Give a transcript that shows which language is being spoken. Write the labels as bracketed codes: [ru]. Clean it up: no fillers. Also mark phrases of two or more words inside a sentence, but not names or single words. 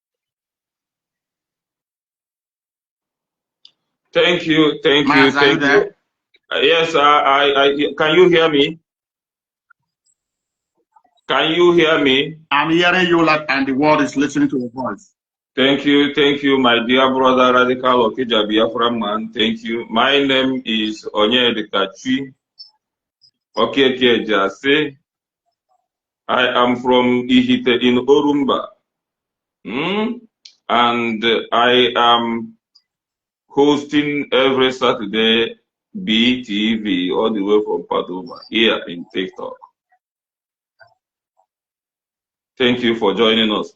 [en] Thank you. Mazi, are you there? Yes, I can you hear me? Can you hear me? I'm hearing you and the world is listening to your voice. Thank you, my dear brother Radical Okija Biafra man. Thank you. My name is Nnamdi Kanu. Okay, Jase. I am from Ihite in Orumba. And I am hosting every Saturday BTV all the way from Padova here in TikTok. Thank you for joining us.